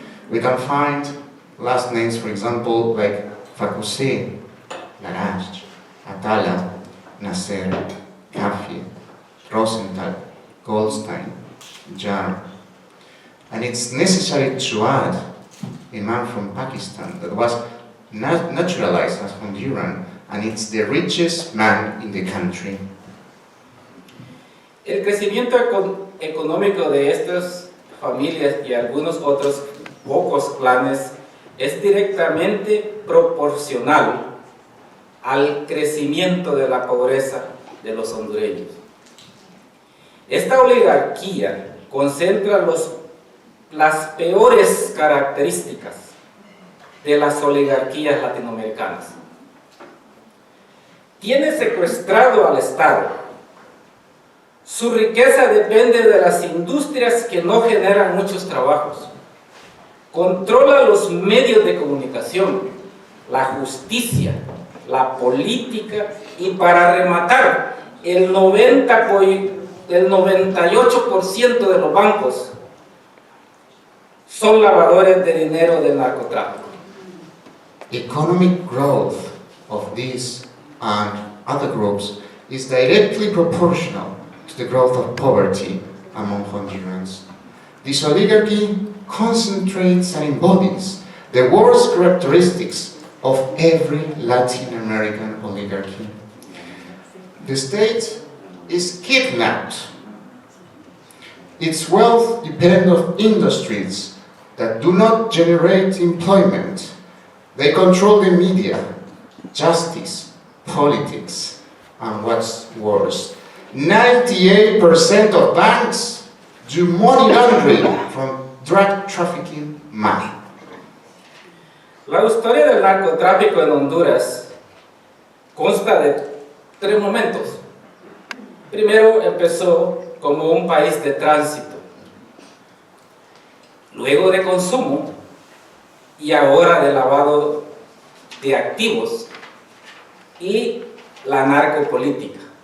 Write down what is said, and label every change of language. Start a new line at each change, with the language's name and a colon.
English: We can find last names, for example, like Facuse, Larach, Atala, Nasser, Kafi, Rosenthal, Goldstein, Jar. And it's necessary to add a man from Pakistan that was naturalized as Honduran, and it's the richest man in the country.
Spanish: El crecimiento económico de estas familias y algunos otros pocos clanes es directamente proporcional al crecimiento de la pobreza de los hondureños. Esta oligarquía concentra las peores características de las oligarquías latinoamericanas. Tiene secuestrado al Estado. Su riqueza depende de las industrias que no generan muchos trabajos. Controla los medios de comunicación, la justicia, la política y, para rematar, el 98% de los bancos son lavadores de dinero del narcotráfico.
English: Economic growth of these and other groups is directly proportional to the growth of poverty among Hondurans. This oligarchy concentrates and embodies the worst characteristics of every Latin American oligarchy. The state is kidnapped. Its wealth depends on industries that do not generate employment. They control the media, justice, politics, and what's worse, 98% of banks do money laundering from drug trafficking money.
Spanish: La historia del narcotráfico en Honduras consta de 3 momentos. Primero empezó como un país de tránsito, luego de consumo y ahora de lavado de activos y la narcopolítica.